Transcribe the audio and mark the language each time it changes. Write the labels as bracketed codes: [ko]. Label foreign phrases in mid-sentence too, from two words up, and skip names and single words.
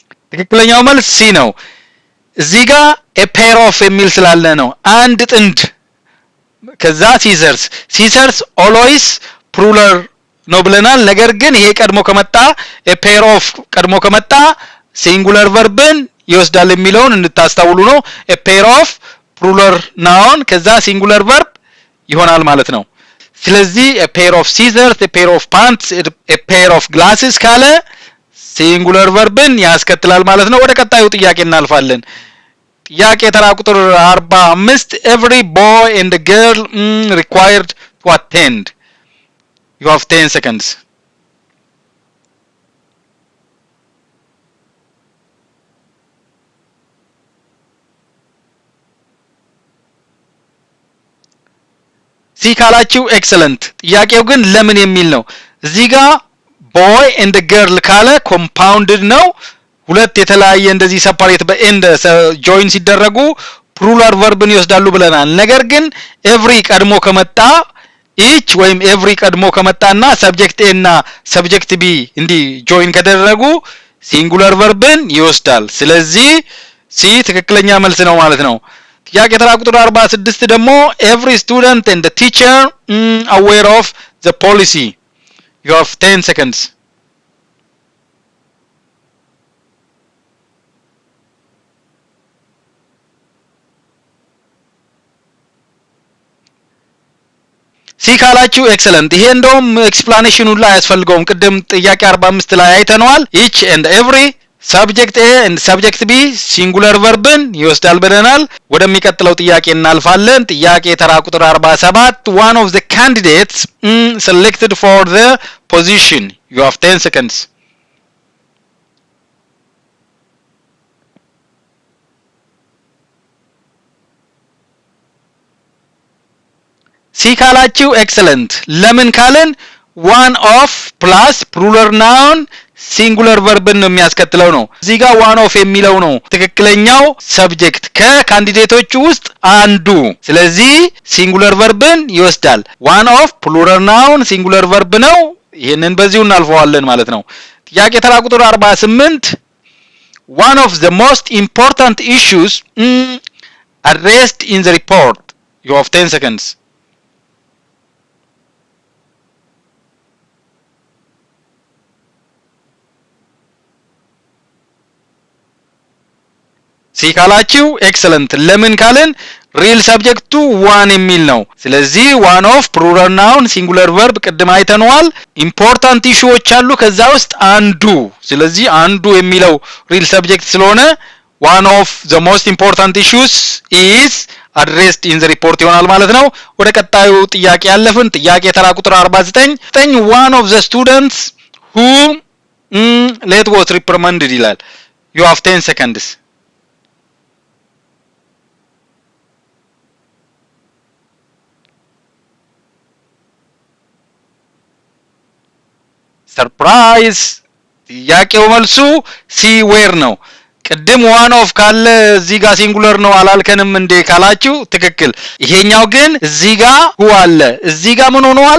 [am] ትክክለኛው መልስ ሲ ነው። እዚህ ጋር [en] a pair of [am] የሚል ስላለ ነው። አንድ ጥንድ ከዛ ሲሰርስ [en] always plural [am] ነው ብለናል። ነገር ግን ይሄ ቀድሞ ከመጣ [en] a pair of [am] ቀድሞ ከመጣ [en] singular verb [am] ይወስዳል የሚለውን እንድታስተውሉ ነው። [en] a pair of plural noun [am] ከዛ [en] singular verb [am] ይሆናል ማለት ነው። ስለዚህ [en] a pair of scissors, a pair of pants, a pair of glasses [am] ካለ [en] singular verb [am] ያስከትላል ማለት ነው። ወደ ቀጣዩ ጥያቄ እናልፋለን። ጥያቄ ተራ ቁጥር 45 [en] every boy and girl required to attend. You have 10 seconds. [am] ሲ ካላችሁ ኤክሰለንት። ጥያቄው ግን ለምን የሚል ነው። እዚህ ጋር [en] boy and girl [am] ካለ ኮምፓውንድድ ነው። ሁለት የተለያየ እንደዚህ [en] separate and join [am] ሲደረጉ [en] plural verb [am] ይወስዳሉ ብለናል። ነገር ግን ኤቭሪ ቀድሞ ከመጣ ኢች ወይም ኤቭሪ ቀድሞ ከመጣና [en] subject A [am] እና [en] subject B [am] እንዲህ ጆይን ከደረጉ [en] singular verb [am] ይወስዳል። ስለዚህ ሲ ትክክለኛ መልስ ነው ማለት ነው። ጥያቄ ተራ ቁጥር 46 ደግሞ [en] every student and the teacher aware of the policy. You have 10 seconds. [am] ሲ ካላችሁ ኤክሰለንት። ይሄ እንደውም ኤክስፕላኔሽኑ ላይ ያስፈልገውም ቅድም ጥያቄ 45 ላይ አይተነዋል። [en] each and every subject A and subject B singular verb [am] ን ይወስዳል ብለናል። ወደሚቀጥለው ጥያቄ እናልፋለን። ጥያቄ ተራ ቁጥር 47 [en] one of the candidates selected for the position. You have 10 seconds. [am] ሲ ካላችሁ ኤክሰለንት። ለምን ካለን [en] one of plus plural noun singular verb [am] ነው የሚያስከትለው ነው። እዚህ ጋር [en] one of [am] የሚለው ነው ትክክለኛው ሰብጀክት ከካንዲዴቶቹ ውስጥ አንዱ። ስለዚህ [en] singular verb [am] ይወስዳል። [en] one of plural noun singular verb [am] ነው። ይሄንን በዚሁ እናልፈዋለን ማለት ነው። ጥያቄ ተራ ቁጥር 48 [en] one of the most important issues addressed in the report. You have 10 seconds. [am] ሲ ካላችሁ ኤክሰለንት። ለምን ካልን [en] real subject [am] ዋን የሚል ነው። ስለዚህ [en] one of plural noun singular [am] ቨርብ ቅድም አይተነዋል። [en] important issues [am] አሉ ከዛ ውስጥ አንዱ። ስለዚህ አንዱ የሚለው [en] real subject [am] ስለሆነ [en] one of the most important issues is addressed in the report [am] ይሆናል ማለት ነው። ወደ ቀጣዩ ጥያቄ ያለፍን። ጥያቄ ተራ ቁጥር 49 [en] one of the students who late was reprimanded [am] ይላል። [en] You have 10 seconds. [am] ሰርፕራይዝ። ጥያቄው መልሱ ሲ ዌር ነው። ቅድም [en] one of [am] ካለ እዚህ ጋር ሲንጉለር ነው አላልከንም እንዴ ካላችሁ ትክክል። ይሄኛው ግን እዚህ ጋር ሁ አለ። እዚህ ጋር ምን ሆነዋል?